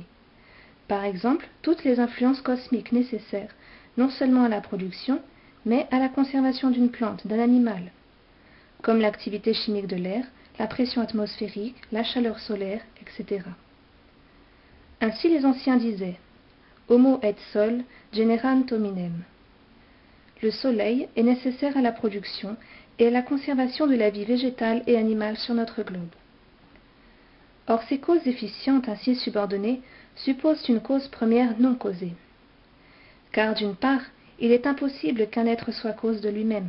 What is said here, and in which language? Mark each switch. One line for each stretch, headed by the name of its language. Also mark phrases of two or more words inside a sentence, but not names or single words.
French: Par exemple, toutes les influences cosmiques nécessaires non seulement à la production, mais à la conservation d'une plante, d'un animal, comme l'activité chimique de l'air, la pression atmosphérique, la chaleur solaire, etc. Ainsi les anciens disaient
Latin: « Homo et sol generant hominem ».
French: Le soleil est nécessaire à la production et à la conservation de la vie végétale et animale sur notre globe. Or, ces causes efficientes ainsi subordonnées supposent une cause première non causée. Car d'une part, il est impossible qu'un être soit cause de lui-même.